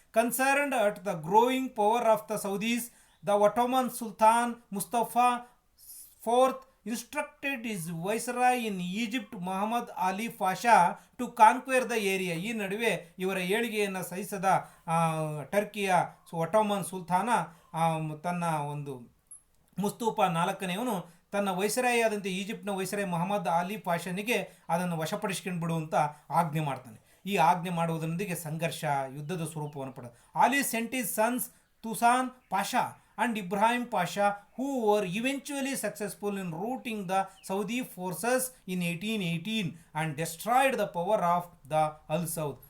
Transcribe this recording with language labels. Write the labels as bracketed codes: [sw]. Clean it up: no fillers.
[en] Concerned at the growing power of the Saudis, the Ottoman sultan Mustafa IV instructed his viceroy in Egypt Muhammad Ali Pasha to conquer the area. [kn] ಈ ನಡುವೆ ಇವರ ಏಳಿಗೆಯನ್ನು ಸಹಿಸದ ಟರ್ಕಿಯ Ottoman ಸುಲ್ತಾನ ತನ್ನ ಒಂದು Mustafa IV ತನ್ನ ವೈಸರಾಯಿ ಆದಂತೆ ಈಜಿಪ್ಟ್ನ ವೈಸರಾಯಿ ಮೊಹಮ್ಮದ್ ಅಲಿ ಪಾಷನಿಗೆ ಅದನ್ನು ವಶಪಡಿಸ್ಕೊಂಡು ಬಿಡುವಂತ ಆಜ್ಞೆ ಮಾಡ್ತಾನೆ. ಈ ಆಜ್ಞೆ ಮಾಡುವುದರೊಂದಿಗೆ ಸಂಘರ್ಷ, ಯುದ್ಧದ ಸ್ವರೂಪವನ್ನು ಪಡೆದ. [en] Ali sent his sons Tusun Pasha and Ibrahim Pasha, who were eventually successful in routing the Saudi forces in 1818 and destroyed the power of the Al Saud.